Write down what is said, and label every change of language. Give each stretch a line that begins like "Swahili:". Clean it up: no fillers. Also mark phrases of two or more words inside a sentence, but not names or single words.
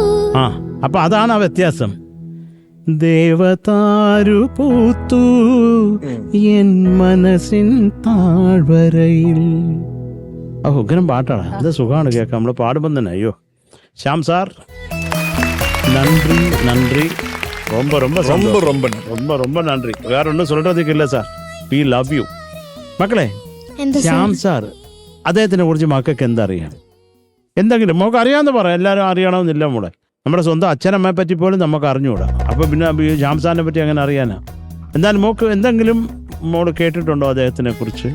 Malayalam: ആ അപ്പൊ അതാണ് ആ വ്യത്യാസം. ദേവതാരു പൂത്തു എൻ മനസ്സിൻ താഴ്വരയിൽ. ഉഗ്രം പാട്ടാണ്. അത് സുഖമാണ് കേൾക്കാം. നമ്മൾ പാടുമ്പം തന്നെ.
Tamil: അയ്യോ ശ്യാം സാർ നன்றி நன்றி ரொம்ப ரொம்ப ரொம்ப ரொம்ப ரொம்ப ரொம்ப நன்றி. வேற ஒன்றும் சொல்றதுக்கு இல்லை സാർ.
English: we love you.
Tamil: മക്കളെ
Malayalam: എന്താ ശ്യാം സാർ അദ്ദേഹത്തിനെ കുറിച്ച് മക്കൾക്ക് എന്തറിയാം? എന്തെങ്കിലും നമുക്ക് അറിയാമെന്ന് പറയാം. എല്ലാവരും അറിയണമെന്നില്ല മോളെ. നമ്മുടെ സ്വന്തം അച്ഛനമ്മയെ പറ്റി പോലും നമുക്ക് അറിഞ്ഞുകൂടാ. അപ്പോൾ പിന്നെ ശ്യാം സാറിനെ പറ്റി അങ്ങനെ അറിയാനാ? എന്തായാലും മോക്ക് എന്തെങ്കിലും മോള് കേട്ടിട്ടുണ്ടോ അദ്ദേഹത്തിനെ കുറിച്ച്?